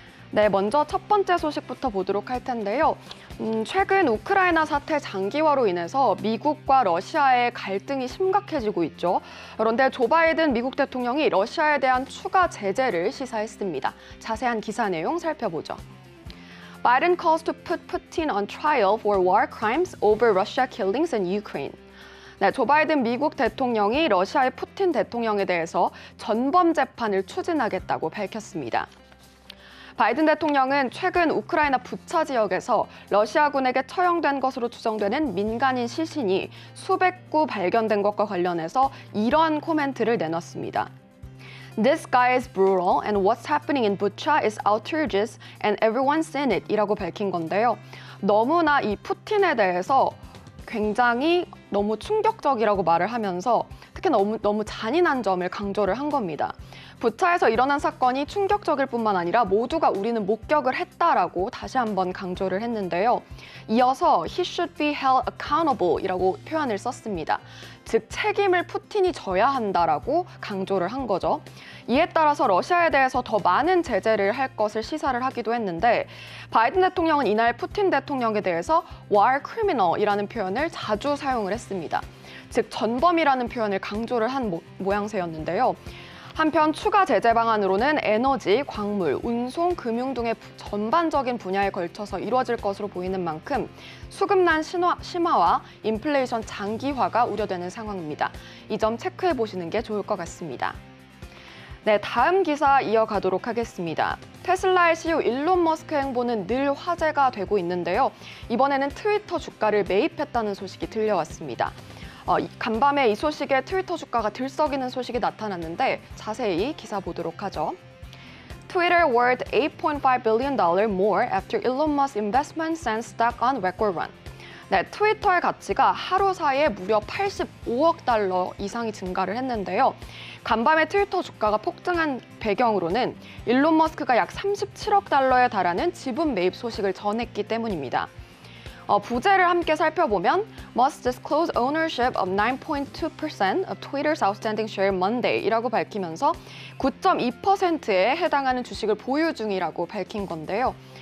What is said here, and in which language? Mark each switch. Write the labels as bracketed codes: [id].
[ko] 네, 먼저 첫 번째 소식부터 보도록 할 텐데요. 최근 우크라이나 사태 장기화로 인해서 미국과 러시아의 갈등이 심각해지고 있죠. 그런데 조 바이든 미국 대통령이 러시아에 대한 추가 제재를 시사했습니다. 자세한 기사 내용 살펴보죠. [en] Biden calls to put Putin on trial for war crimes over Russia killings in Ukraine. [ko] 네, 조 바이든 미국 대통령이 러시아의 푸틴 대통령에 대해서 전범 재판을 추진하겠다고 밝혔습니다. 바이든 대통령은 최근 우크라이나 부차 지역에서 러시아군에게 처형된 것으로 추정되는 민간인 시신이 수백 구 발견된 것과 관련해서 이런 코멘트를 내놨습니다. [en] This guy is brutal and what's happening in Bucha is outrageous and everyone's seen it [ko] 이라고 밝힌 건데요. 너무나 이 푸틴에 대해서 굉장히 너무 충격적이라고 말을 하면서 특히 너무 잔인한 점을 강조를 한 겁니다. 부차에서 일어난 사건이 충격적일 뿐만 아니라 모두가 우리는 목격을 했다라고 다시 한번 강조를 했는데요. 이어서 [en] he should be held accountable [ko] 이라고 표현을 썼습니다. 즉 책임을 푸틴이 져야 한다라고 강조를 한 거죠. 이에 따라서 러시아에 대해서 더 많은 제재를 할 것을 시사를 하기도 했는데 바이든 대통령은 이날 푸틴 대통령에 대해서 war criminal이라는 표현을 자주 사용을 했습니다. 즉 전범이라는 표현을 강조를 한 모양새였는데요. 한편 추가 제재 방안으로는 에너지, 광물, 운송, 금융 등의 전반적인 분야에 걸쳐서 이루어질 것으로 보이는 만큼 수급난 심화와 인플레이션 장기화가 우려되는 상황입니다. 이 점 체크해 보시는 게 좋을 것 같습니다. 네, 다음 기사 이어가도록 하겠습니다. 테슬라의 CEO 일론 머스크 행보는 늘 화제가 되고 있는데요. 이번에는 트위터 주가를 매입했다는 소식이 들려왔습니다. 간밤에 이 소식에 트위터 주가가 들썩이는 소식이 나타났는데 자세히 기사 보도록 하죠. [en] Twitter worth $8.5 billion more after Elon Musk investment sends stock on record run. [ko] 네, 트위터의 가치가 하루 사이에 무려 85억 달러 이상이 증가를 했는데요. 간밤에 트위터 주가가 폭등한 배경으로는 일론 머스크가 약 37억 달러에 달하는 지분 매입 소식을 전했기 때문입니다. 부재를 함께 살펴보면 [en] Musk disclosed ownership of 9.2% of Twitter's outstanding share Monday [ko] 이라고 밝히면서 9.2%에 해당하는 주식을 보유 중이라고 밝힌 건데요.